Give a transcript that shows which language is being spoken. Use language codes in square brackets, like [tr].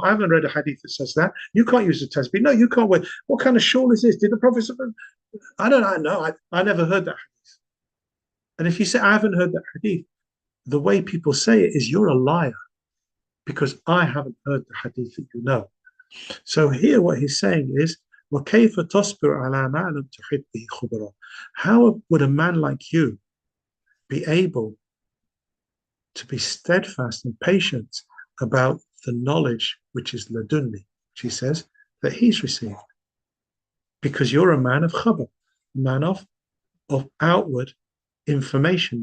[en] I haven't read a hadith that says that. You can't use the tasbih. No, you can't wear. What kind of shawl is this? Did the Prophet? I don't know. I never heard that hadith. And if you say, I haven't heard that hadith, the way people say it is you're a liar, because I haven't heard the hadith that you know. So here what he's saying is, [ar] وَكَيْفَ تَصْبِرُ عَلَى مَا لَمْ تُحِطْ بِهِ خُبْرًا. [en] How would a man like you be able to be steadfast and patient about the knowledge which is ladunni, which he says that he's received? Because you're a man of khabar, a man of outward information.